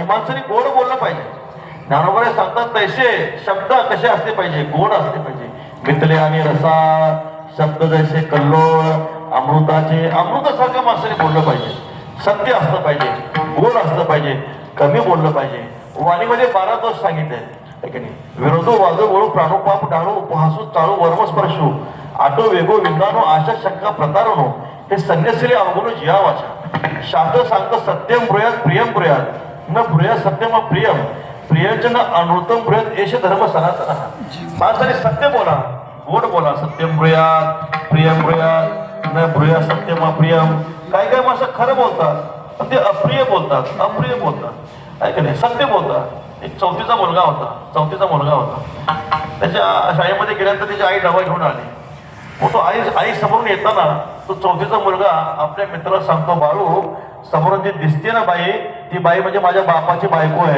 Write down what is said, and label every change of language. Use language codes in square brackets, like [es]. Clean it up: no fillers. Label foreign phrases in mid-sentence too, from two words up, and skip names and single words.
[mr] माणसाने गोड बोललं पाहिजे. ज्ञानोबा सांगतात तैसे शब्द कसे असले पाहिजे गोड असले पाहिजे. मितले आणि रसा शब्द जैसे कल्लोळ अमृताचे. अमृतासारख्या माणसाने बोललं पाहिजे. सत्य असलं पाहिजे गोड असलं पाहिजे कमी बोललं पाहिजे. वाणीमध्ये 12 दोष सांगितले विरोधो वाजो वळू प्राणो पाप डाणू उपहासू चाळू वर्मस्पर्शू आटो वेगो विद्वानो आशा शंका प्रतारणो. हे संन्यासीले अवगुण जिया वाचा. शास्त्र सांगतं [sa] सत्यम ब्रूयात प्रियम ब्रूयात न ब्रूयात सत्यम प्रियम प्रियजन अनृतम ब्रूयात एष धर्म सनातन. [mr] माणसाने सत्य बोला गोड बोला. [sa] सत्यम ब्रूयात प्रियम ब्रूयात न ब्रूयात सत्यम अप्रियम. [mr] काही काही माणसं खरं बोलतात पण ते अप्रिय बोलतात अप्रिय बोलतात. आहे का नाही. सत्य बोलतात. एक 4थीचा मुलगा होता. त्याच्या शाळेमध्ये गेल्यानंतर त्याची आई डबा घेऊन आली. मग तो आई समोरून येताना तो 4थीचा मुलगा आपल्या मित्राला सांगतो बाळू समोरून जी दिसते ना बाई ती बाई म्हणजे माझ्या बापाची बायको आहे.